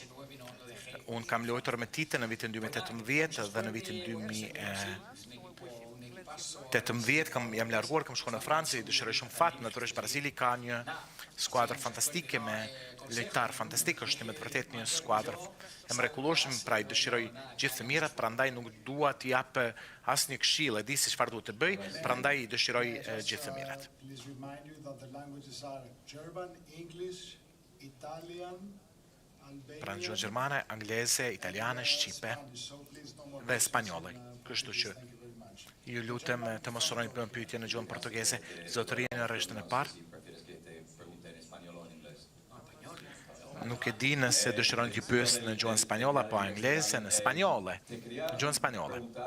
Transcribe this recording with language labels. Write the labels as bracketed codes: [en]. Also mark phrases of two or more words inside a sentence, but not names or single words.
[sq] Unë kam luajtur me Tite në vitin 2018 dhe në vitin 2018 jam larguar, kam shkuar në Francë, dëshiroj shumë fat, natyrisht Brazili ka një skuadër fantastike me lojtar fantastik, është me të vërtetë një skuadër e mrekullueshme, pra I dëshiroj gjithë të mirat, prandaj nuk dua t'i jap asnjë këshill, e di se çfarë duhet të bëj, prandaj I dëshiroj gjithë të mirat. [en] Please remind you that the languages are German, English, Italian, [sq] Pra në gjuhën gjermane, angleze, italiane, shqipe dhe spanjolle. Kështu që ju lutem të mos urojnë për pyetje në gjuhën portugeze, zotëria në rreshtën e parë. Nuk e di nëse dëshironi t'ju pyes në gjuhën spanjolle apo angleze, në spanjolle, gjuhën spanjolle.